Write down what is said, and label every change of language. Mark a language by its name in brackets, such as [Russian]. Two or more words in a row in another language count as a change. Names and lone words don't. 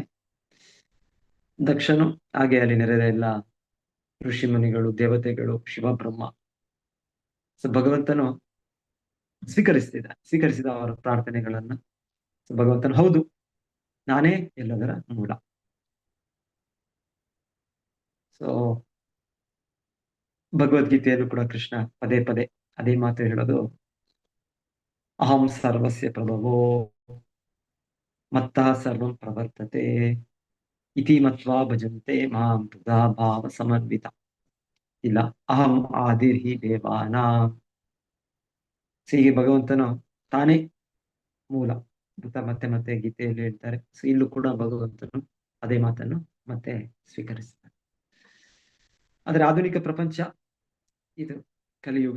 [Kannada] ದಕ್ಷನು ಹಾಗೆ ಅಲ್ಲಿ ನೆರೆದ ಎಲ್ಲ ಋಷಿ ಮುನಿಗಳು, ದೇವತೆಗಳು, ಶಿವ, ಬ್ರಹ್ಮ ಸೊ ಭಗವಂತನು ಸ್ವೀಕರಿಸಿದ ಅವರ ಪ್ರಾರ್ಥನೆಗಳನ್ನ. ಸೊ ಭಗವಂತನು, ಹೌದು, ನಾನೇ ಎಲ್ಲದರ ಮೂಲ. ಸೊ ಭಗವದ್ಗೀತೆಯಲ್ಲೂ ಕೂಡ ಕೃಷ್ಣ ಪದೇ ಪದೇ ಅದೇ ಮಾತು ಹೇಳೋದು, [Sanskrit] ಅಹಂ ಸರ್ವಸ್ಯ ಪ್ರಭವೋ ಮತ್ತಃ ಸರ್ವಂ ಪ್ರವರ್ತತೆ ಇತಿ ಮತ್ವಾ ಭಜಂತೆ ಮಾಂ ತದಾ ಭಾವ ಸಮನ್ವಿತ. ಇಲ್ಲ, ಅಹಂ ಆದಿರ್ಹಿ ದೇವಾನಾಂ. [Kannada] ಹೀಗೆ ಭಗವಂತನು ತಾನೇ ಮೂಲ ಅಂತ ಮತ್ತೆ ಮತ್ತೆ ಗೀತೆಯಲ್ಲಿ ಹೇಳ್ತಾರೆ. ಸೊ ಇಲ್ಲೂ ಕೂಡ ಭಗವಂತನು ಅದೇ ಮಾತನ್ನು ಮತ್ತೆ ಸ್ವೀಕರಿಸ್ತಾರೆ. ಆದರೆ ಆಧುನಿಕ ಪ್ರಪಂಚ ಇದು ಕಲಿಯುಗ.